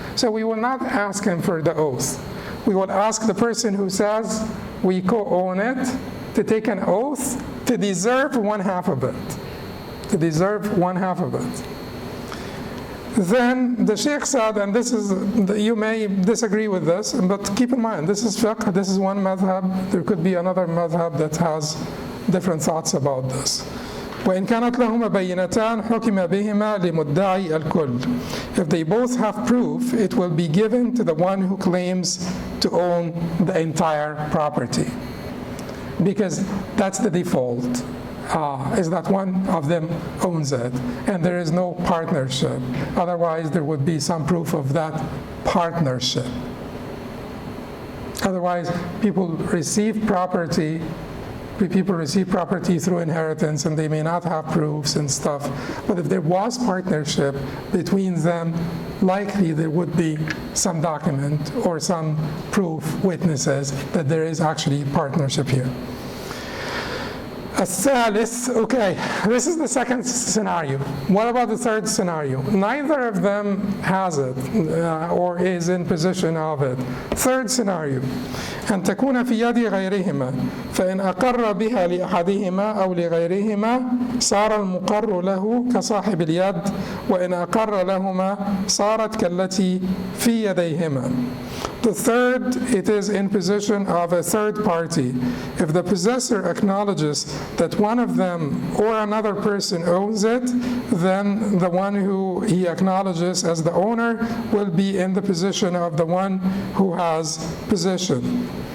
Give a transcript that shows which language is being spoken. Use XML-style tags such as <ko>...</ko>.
<en>So we will not ask him for the oath. We will ask the person who says we co-own it to take an oath to deserve one half of it. To deserve one half of it. Then the Sheikh said, and this is, you may disagree with this, but keep in mind, this is fiqh, this is one madhab, there could be another madhab that has different thoughts about this.</en> <ar>وإن كانت لهما بينتان حكم بهما لمدعي الكل.</ar> <en>If they both have proof, it will be given to the one who claims to own the entire property. Because that's the default. Is that one of them owns it, and there is no partnership. Otherwise, there would be some proof of that partnership. Otherwise, people receive property through inheritance, and they may not have proofs and stuff. But if there was partnership between them, likely there would be some document or some proof, witnesses, that there is actually partnership here.</en> <ar>الثالث,</ar> <en>okay, this is the second scenario. What about the third scenario? Neither of them has it or is in possession of it. Third scenario,</en> <ar>أن تكون في يد غيرهما فإن أقر بها لأحدهما أو لغيرهما صار المقر له كصاحب اليد وإن أقر لهما صارت كالتي في يديهما.</ar> <en>The third, it is in possession of a third party. If the possessor acknowledges that one of them or another person owns it, then the one who he acknowledges as the owner will be in the position of the one who has possession.</en>